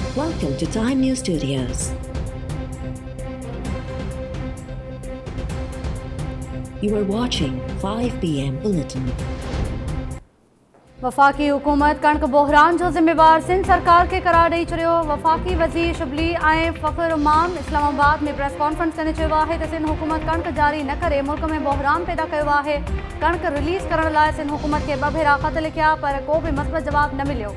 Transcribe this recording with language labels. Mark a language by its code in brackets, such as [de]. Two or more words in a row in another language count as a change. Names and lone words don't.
[en] Welcome to Time News Studios. You are watching 5 p.m. Bulletin. [sd] वफ़ाक़ी हुकूमत कणक बहरान जो ज़िम्मेवार सिंध सरकार के करार ॾेई छॾियो। वफ़ाक़ी वज़ीर शिबली ऐं फ़ख़्र उमाम इस्लामाबाद में प्रेस कॉन्फ्रेंस कंदे चयो आहे त सिंध हुकूमत कणक जारी न करे मुल्क में बहरान पैदा कयो आहे। कणक रिलीज़ करण लाइ सिंध हुकूमत खे 2 भेरा ख़त लिखिया पर को बि मस्बत जवाब न मिलियो।